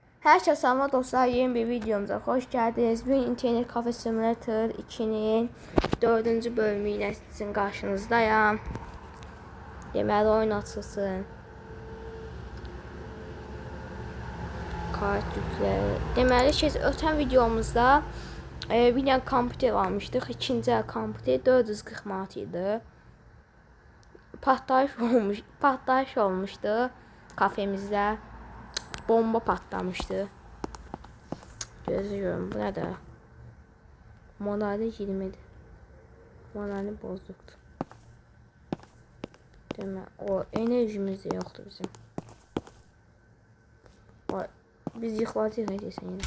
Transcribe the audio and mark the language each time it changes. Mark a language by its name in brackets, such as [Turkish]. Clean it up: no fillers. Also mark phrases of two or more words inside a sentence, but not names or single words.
[Turkish] Herkese selam dostlar, yeni bir videomuza hoş geldiniz. Bugün İnternet Cafe Simulator 2'nin 4. bölümü ile sizin karşınızdayım. [Azerbaijani] Deməli oyun açılsın. Kart yüklə. Deməli ötən videomuzda bir dənə kompüter almışdıq. İkinci el kompüter 440 manat idi. Partlayış olmuşdu kafemizdə. [Turkish] Bomba patlamıştı. Gözlüyorum. Bu ne de? Modali 20'di. Modali bozuktu. Değil mi? O enerjimiz de yoktu bizim. Biz yıkılacağız ne diyorsun yine.